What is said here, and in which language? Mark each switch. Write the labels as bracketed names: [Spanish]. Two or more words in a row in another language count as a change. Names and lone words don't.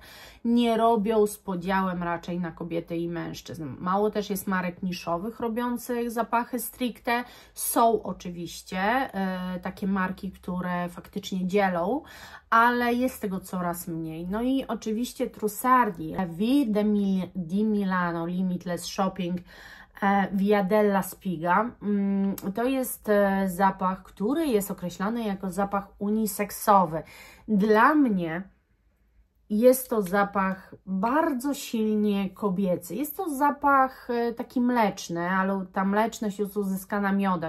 [Polish] Nie robią z podziałem raczej na kobiety i mężczyzn. Mało też jest marek niszowych robiących zapachy stricte. Są oczywiście takie marki, które faktycznie dzielą, ale jest tego coraz mniej. No i oczywiście Trussardi, La Vie di Milano Limitless Shopping Via della Spiga. To jest zapach, który jest określany jako zapach uniseksowy. Dla mnie jest to zapach bardzo silnie kobiecy. Jest to zapach taki mleczny, ale ta mleczność jest uzyskana miodem.